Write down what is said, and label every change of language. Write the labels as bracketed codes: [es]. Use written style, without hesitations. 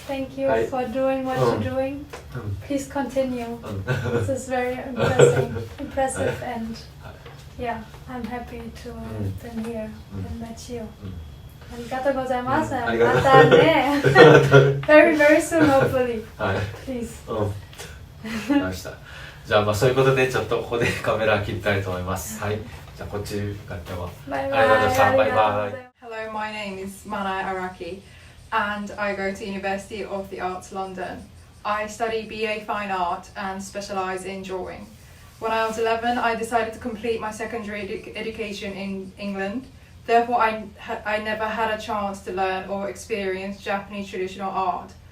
[en] Thank you for doing what you're doing. Please continue. This is very impressive, and I'm happy to have been here and met you. [ja] Arigato gozaimasu. Mata ne. [en] Very, very soon, hopefully. Please. [ja] わかりました。じゃあそういうことでちょっとここでカメラ切りたいと思います。はい。じゃあこっちが今日はありがとうございました。バイバイ。 [en] Hello, my name is Mana Araki and I go to University of the Arts London. I study BA Fine Art and specialise in drawing. When I was 11, I decided to complete my secondary education in England. Therefore, I never had a chance to learn or experience Japanese traditional art.